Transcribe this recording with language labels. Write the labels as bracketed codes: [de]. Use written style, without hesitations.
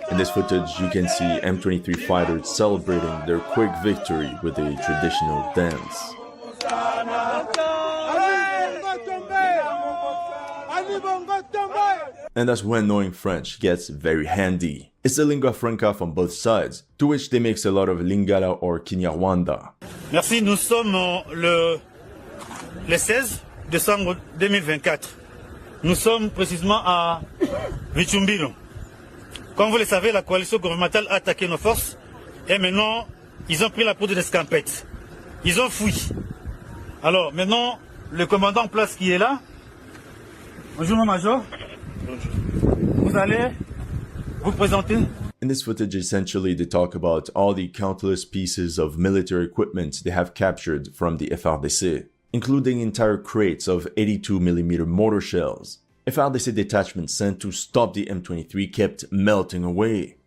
[en] In this footage, you can see M23 fighters celebrating their quick victory with a traditional dance. And that's when knowing French gets very handy. It's the lingua franca from both sides, to which they mix a lot of Lingala or Kinyarwanda. [fr] Merci, nous sommes le 16 décembre 2024. Nous sommes précisément à Vichumbilo. Comme vous le savez, la coalition gouvernementale a attaqué nos forces et maintenant, ils ont pris la poudre d'escampette. Ils ont fui. Alors maintenant, le commandant en place qui est là, bonjour mon major, vous allez vous présenter. [en] In this footage, essentially, they talk about all the countless pieces of military equipment they have captured from the FARDC, including entire crates of 82mm mortar shells. FARDC detachments sent to stop the M23 kept melting away.